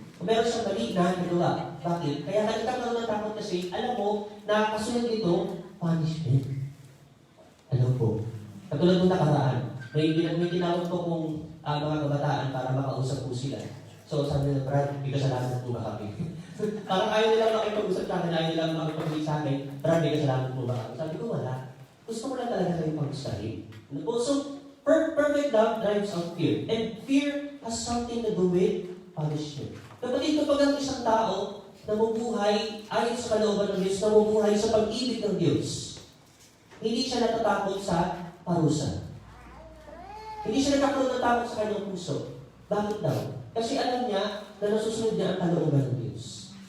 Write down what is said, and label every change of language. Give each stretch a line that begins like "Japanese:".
Filipino: Kung meron siyang mali na nagawa. Bakit? Kaya nagkakaroon ng takot kasi, alam mo, na kasunod nito, punishment. Ano po? Katulad ng nakaraan, may tinawag ko kung mga kabataan para makausap po sila. So sabi nila, Brad, may kasalanan po ba kami? Parang ayaw nila makipag-usap sa akin, ayaw nila makipag-usap sa akin, Brad, may kasalanan po ba kami? Sabi ko, wala. Gusto ko lang talaga kayo pag-study. Ano po?
English: So, perfect love drives out fear. And fear has something to do with punishment.
Filipino: Kapatid, kapag ang isang tao namubuhay ayon sa kalooban ng Diyos, namubuhay sa pag-ibig ng Diyos, hindi siya natatakot sa parusa. Hindi siya nagkakaroon ng takot sa kanyang puso. Bakit daw? Kasi alam niya na nasusunod niya ang kalooban ng Diyos.